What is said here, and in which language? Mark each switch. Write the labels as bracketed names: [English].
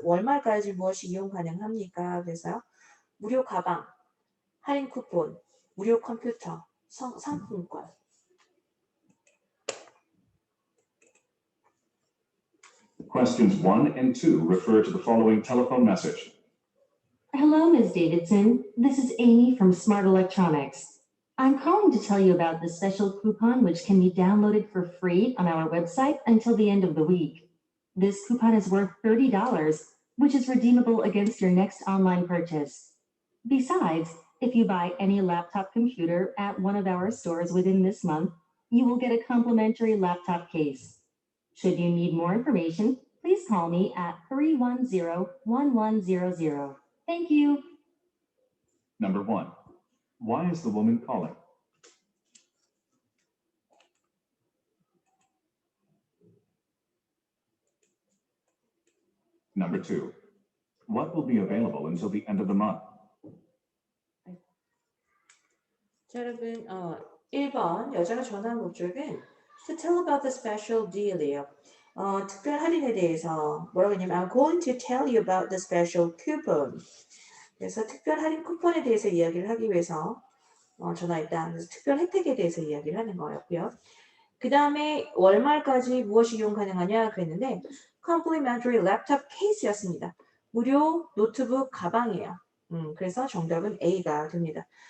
[Korean] 월말까지 무엇이 이용 가능합니까? 그래서 무료 가방, 할인 쿠폰, 무료 컴퓨터, 상품권. [English] Questions 1 and 2 refer to the following telephone message. Hello, Ms. Davidson. This is Amy from Smart Electronics. I'm calling to tell you about the special coupon which can be downloaded for free on our website until the end of the week. This coupon is worth $30, which is redeemable against your next online purchase. Besides, if you buy any laptop computer at one of our stores within this month, you will get a complimentary laptop case. Should you need more information, please call me at 310-1100. Thank you. Number 1. Why is the woman calling? Number 2. What will be available until the end of the month? [Korean] 자, 여러분, 1번 여자가 전화한 목적은 [English] to tell about the special deal [Korean] 이에요. 특별 할인에 대해서 뭐라고 했냐면 [English] I'm going to tell you about the special coupon. [Korean] 그래서 특별 할인 쿠폰에 대해서 이야기를 하기 위해서 전화했다. 그래서 특별 혜택에 대해서 이야기를 하는 거였고요. 그 다음에 월말까지 무엇이 이용 가능하냐 그랬는데 complimentary laptop case였습니다. 무료 노트북 가방이에요. 그래서 정답은 A가 됩니다.